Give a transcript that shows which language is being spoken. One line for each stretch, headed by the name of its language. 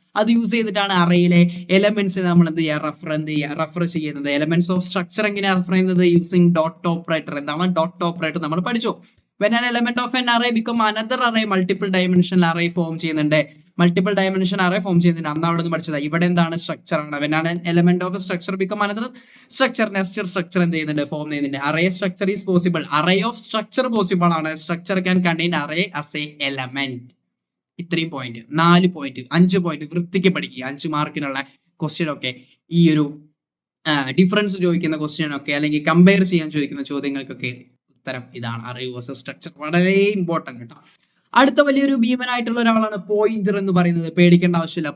Malayalam: അത് യൂസ് ചെയ്തിട്ടാണ് അറേയിലെ എലമെന്റ്സ് നമ്മൾ എന്ത് ചെയ്യുക? റെഫർ ചെയ്യുന്നത്. എലമെന്റ്സ് ഓഫ് സ്ട്രക്ചർ എങ്ങനെയാണ് റെഫർ ചെയ്യുന്നത്?
English: Using dot operator.
Malayalam: എന്താണ് ഡോട്ട് ഓപ്പറേറ്റർ? നമ്മൾ പഠിച്ചു.
English: When an element of an array become another array, multiple dimensional array form ചെയ്യുന്നുണ്ട്.
Malayalam: മൾട്ടിപ്പിൾ ഡയമെൻഷൻ അറേ ഫോം ചെയ്യുന്നുണ്ട്. അന്ന് അവിടെ നിന്ന് പഠിച്ചത്. ഇവിടെ എന്താണ്? സ്ട്രക്ചർ ആണ്.
English: When an element of a structure become another structure, nested structure
Malayalam: എന്ത് ചെയ്യുന്നുണ്ട്? ഫോം ചെയ്യുന്നുണ്ട്.
English: Array structure is possible. Array of structure possible ആണ്. Structure can contain array as a element.
Malayalam: ഇത്രയും പോയിന്റ്, 4 പോയിന്റ്, 5 പോയിന്റ് വൃത്തിക്ക് പഠിക്കുക. 5 മാർക്കിനുള്ള question ഒക്കെ, ഈ ഒരു ഡിഫറൻസ് ചോദിക്കുന്ന ക്വസ്റ്റ്യൻ ഒക്കെ, അല്ലെങ്കിൽ കമ്പയർ ചെയ്യാൻ ചോദിക്കുന്ന ചോദ്യങ്ങൾക്കൊക്കെ ഉത്തരം ഇതാണ്. അറേ വേഴ്സസ് സ്ട്രക്ചർ വളരെ ഇമ്പോർട്ടന്റ് കേട്ടോ. അടുത്ത വലിയൊരു ഭീമനായിട്ടുള്ള ഒരാളാണ് പോയിന്റർ എന്ന് പറയുന്നത്. പേടിക്കേണ്ട ആവശ്യമില്ല.